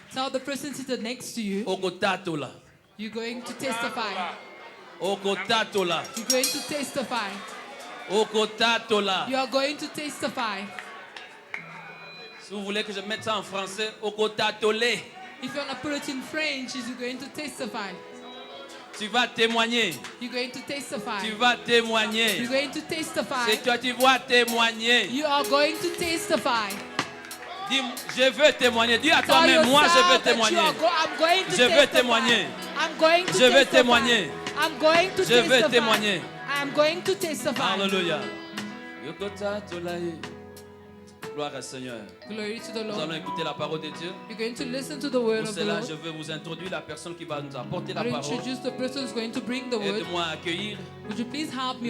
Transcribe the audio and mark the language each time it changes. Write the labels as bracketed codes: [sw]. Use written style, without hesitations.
[en] Tell the person seated next to you, [ln] Okotatola. [en] you're going to testify. [ln] Okotatola. [en] You're going to testify. [ln] Okotatola. [en] You are going to testify. [fr] Si vous voulez que je mette ça en français, okotatolé. [en] If you want to put it in French, you're going to testify. [fr] Tu vas témoigner. [en] You're going to testify. [fr] Tu vas témoigner. [en] You're going to testify. [fr] C'est toi, tu vas témoigner. [en] You are going to testify. [fr] Dis, je veux témoigner. Dis à [en] Tell [fr] toi-même, moi je veux [en] yourself that [fr] témoigner. [en] I'm going to [fr] Je veux [en] testify. [fr] témoigner. [en] I'm going to [fr] Je veux [en] testify. [fr] témoigner. [en] I'm going to [fr] Je veux [en] testify. [fr] témoigner. [en] I'm going to testify. [fr] Alléluia. Yokotatolaï. Gloire au Seigneur. [en] Glory to the [fr] Nous allons [en] Lord. [fr] écouter la parole de Dieu. [en] You're going to listen to the word [fr] Pour [en] of the [fr] cela, [en] Lord. [fr] je veux vous introduire la personne qui va nous apporter la [en] I'll [fr] parole. [en] introduce the person who's going to bring the word. [fr] Aide-moi à accueillir [en] Would you please help me